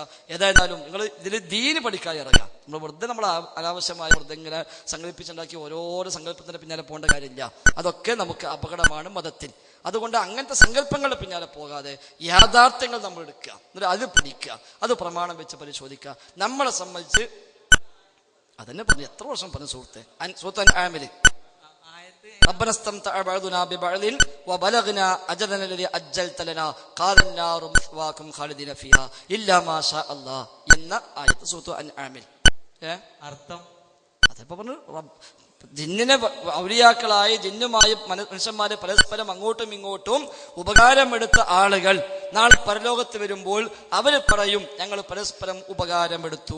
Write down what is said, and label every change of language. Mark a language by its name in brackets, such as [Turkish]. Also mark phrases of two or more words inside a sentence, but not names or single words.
[Malayalam] ഏതായിരുന്നാലും നിങ്ങൾ ഇതിൽ ദീന് പഠിക്കാൻ ഇറങ്ങാം. നമ്മൾ അനാവശ്യമായ വെറുതെ ഇങ്ങനെ സങ്കല്പിച്ചുണ്ടാക്കി ഓരോരോ സങ്കല്പത്തിന്റെ പിന്നാലെ പോകേണ്ട കാര്യമില്ല. അതൊക്കെ നമുക്ക് അപകടമാണ് മതത്തിൽ. അതുകൊണ്ട് അങ്ങനത്തെ സങ്കല്പങ്ങളുടെ പിന്നാലെ പോകാതെ യാഥാർത്ഥ്യങ്ങൾ നമ്മൾ എടുക്കുക, എന്നിട്ട് അത് പഠിക്കുക, അത് പ്രമാണം വെച്ച് പരിശോധിക്കുക. നമ്മളെ സംബന്ധിച്ച് അതന്നെ പറഞ്ഞു, എത്ര വർഷം പറഞ്ഞു സുഹൃത്തെ. സൂറത്തുൽ അൻആമിൽ [Arabic] ربنا استمتع بعضنا ببعض وبلغنا أجلنا الذي أجلت لنا قال النار مثواكم خالدين فيها إلا ما شاء الله [Malayalam] എന്ന ആയത്ത് സൂറത്തുൽ അൻആമിൽ. അർത്ഥം അതിപ്പോ പറഞ്ഞു, ജിന്നിനെ ഔലിയാക്കളായി ജിന്നുമായി മനുഷ്യന്മാരെ പരസ്പരം അങ്ങോട്ടും ഇങ്ങോട്ടും ഉപകാരമെടുത്ത ആളുകൾ നാളെ പരലോകത്ത് വരുമ്പോൾ അവര് പറയും, ഞങ്ങൾ പരസ്പരം ഉപകാരമെടുത്തു.